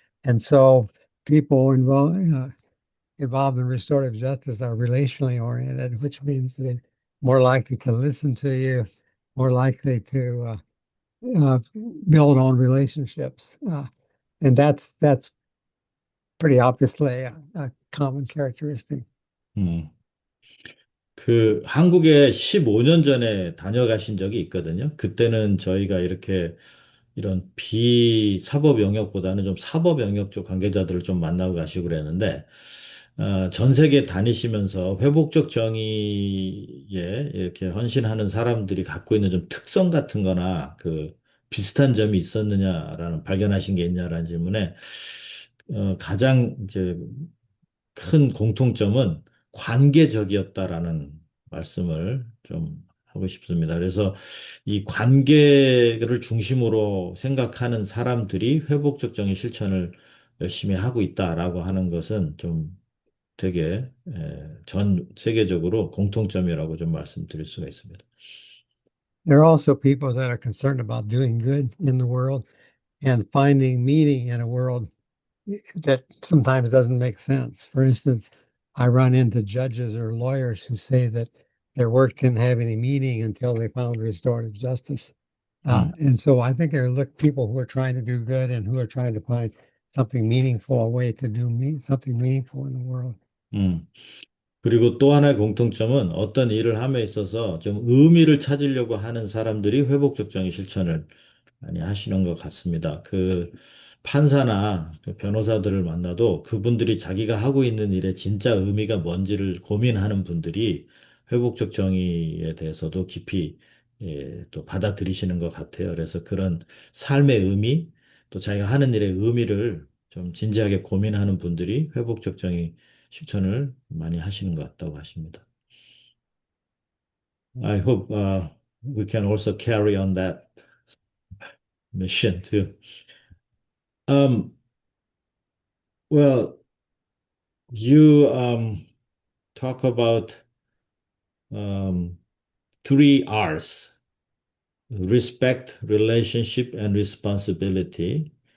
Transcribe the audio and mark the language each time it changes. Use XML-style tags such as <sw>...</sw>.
<en>And so people involved in restorative justice are relationally oriented, which means they're more likely to listen to you, more likely to build on relationships. And that's pretty obviously a common characteristic. 음.</en> <ko>그 한국에 15년 전에 다녀가신 적이 있거든요. 그때는 저희가 이렇게 이런 비사법 영역보다는 좀 사법 영역 쪽 관계자들을 좀 만나고 가시고 그랬는데, 전 세계 다니시면서 회복적 정의에 이렇게 헌신하는 사람들이 갖고 있는 좀 특성 같은 거나 그 비슷한 점이 있었느냐라는 발견하신 게 있냐라는 질문에, 가장 이제 큰 공통점은 관계적이었다라는 말씀을 좀 하고 싶습니다. 그래서 이 관계를 중심으로 생각하는 사람들이 회복적 정의 실천을 열심히 하고 있다라고 하는 것은 좀 되게 전 세계적으로 공통점이라고 좀 말씀드릴 수가 있습니다.</ko> <en>There are also people that are concerned about doing good in the world and finding meaning in a world that sometimes doesn't make sense. For instance, I run into judges or lawyers who say that their work didn't have any meaning until they found restorative justice. 음, And so I think there are people who are trying to do good and who are trying to find something meaningful, a way to do something meaningful in the world. 음.</en> <ko>그리고 또 하나의 공통점은 어떤 일을 함에 있어서 좀 의미를 찾으려고 하는 사람들이 회복적 정의 실천을 많이 하시는 것 같습니다. 그 판사나 그 변호사들을 만나도 그분들이 자기가 하고 있는 일의 진짜 의미가 뭔지를 고민하는 분들이 회복적 정의에 대해서도 깊이 또 받아들이시는 것 같아요. 그래서 그런 삶의 의미, 또 자기가 하는 일의 의미를 좀 진지하게 고민하는 분들이 회복적 정의 실천을 많이 하시는 것 같다고 하십니다.</ko> <en>I hope we can also carry on that mission too. Um, well, you talk about um, three R's: respect, relationship, and responsibility.</en>